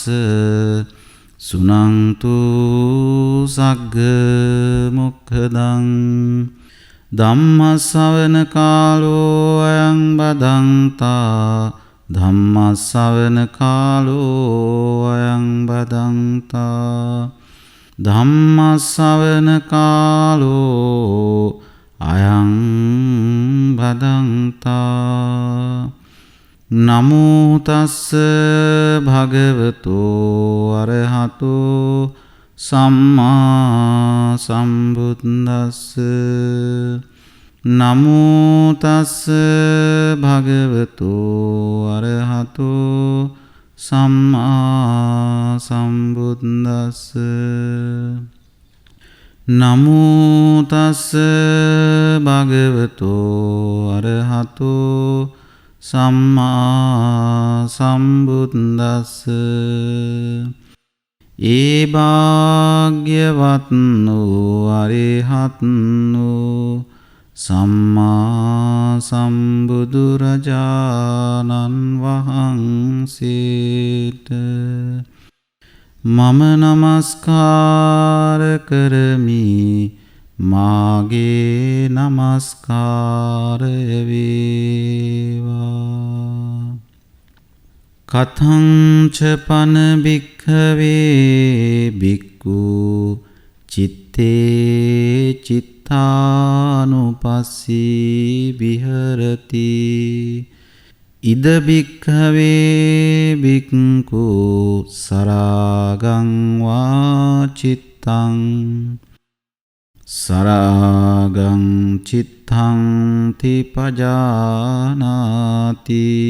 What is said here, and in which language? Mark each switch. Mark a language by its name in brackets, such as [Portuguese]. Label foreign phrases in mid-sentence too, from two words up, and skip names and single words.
[Pali] සුනන්තු සග්ග මොක්ඛදං ධම්ම ශ්‍රවණ කාලෝ අයං බදන්තා ධම්ම ශ්‍රවණ කාලෝ අයං බදන්තා ධම්ම ශ්‍රවණ කාලෝ අයං බදන්තා නමෝ තස්ස භගවතෝ අරහතෝ සම්මා සම්බුද්දස්ස නමෝ තස්ස භගවතෝ අරහතෝ සම්මා සම්බුද්දස්ස නමෝ තස්ස භගවතෝ අරහතෝ සම්මා සම්බුද්දස්ස [Sinhala] ඒ භාග්‍යවත් වූ අරිහත් වූ සම්මා සම්බුදුරජාණන් වහන්සේට මම නමස්කාර කරමි. මාගේ නමස්කාරය වේවා. [Pali] කතං ච පන භික්ඛවේ භික්ඛු චිත්තේ චිත්තානුපස්සී විහෙරති. ඉද භික්ඛවේ භික්ඛු සරාගං වා චිත්තං සරාගං චිත්තං තිපජානාති.